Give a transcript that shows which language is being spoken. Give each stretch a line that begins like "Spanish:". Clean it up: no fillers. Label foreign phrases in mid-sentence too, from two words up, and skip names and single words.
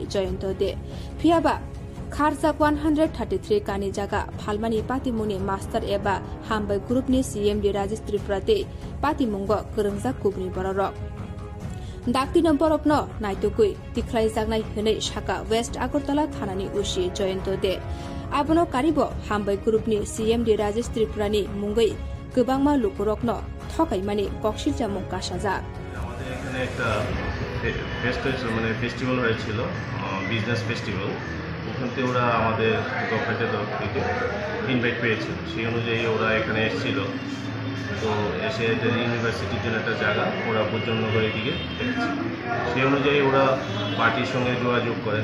Kok Borok: जयन्त दे फियाबा खारजाक 133 कानि जागा फालमानि पातिमुनि मास्टर एबा हामबाय ग्रुपनि सीएमडी राजेश त्रिपुरा ते पातिमुंग गोरोंजाक गुबनि बररक डाक्टिनो बरकनो नायतुकुइ तिख्लाय जागनाय हनै साका वेस्ट आगरतला थानानि उसी जयन्त दे आबनो कारिबो हामबाय ग्रुपनि सीएमडी राजेश त्रिपुरानि मुंगै गोबांमा लुकुरकनो थकाइमानि कक्सिल जामुं कासाजा
Bangla: আমাদের এখানে একটা ফেস্টিভ্যাল হয়েছিল
English: business festival
Bangla: ওখান থেকে ওরা আমাদের গভর্নমেন্টের তরফ থেকে ইনভাইট পেয়েছিল সেই অনুযায়ী ওরা এখানে এসেছিল তো এসে ইউনিভার্সিটির জন্য একটা জায়গা ওরা বুদ্ধনগরের দিকে দেখেছিল সেই অনুযায়ী ওরা পার্টির সঙ্গে যোগাযোগ করেন